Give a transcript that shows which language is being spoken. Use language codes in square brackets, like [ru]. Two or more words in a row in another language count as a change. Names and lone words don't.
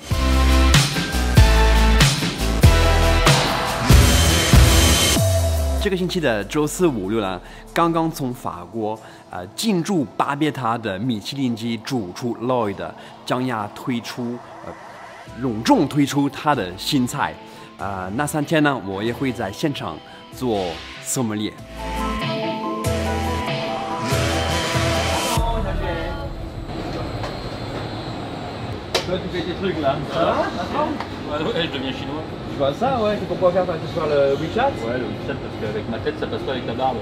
[zh] 这个星期的周4、5、6呢，刚刚从法国进驻巴别塔的米其林级主厨 Lloyd 将要隆重推出他的新菜。那3天呢，我也会在现场做索姆列。 [fr] Toi, tu fais tes trucs là. Ça va? Ouais, je deviens chinois. Je vois ça, ouais. C'est pourquoi faire? Tu parles le WeChat? Ouais, le WeChat parce qu'avec ma tête ça passe pas avec ta barbe.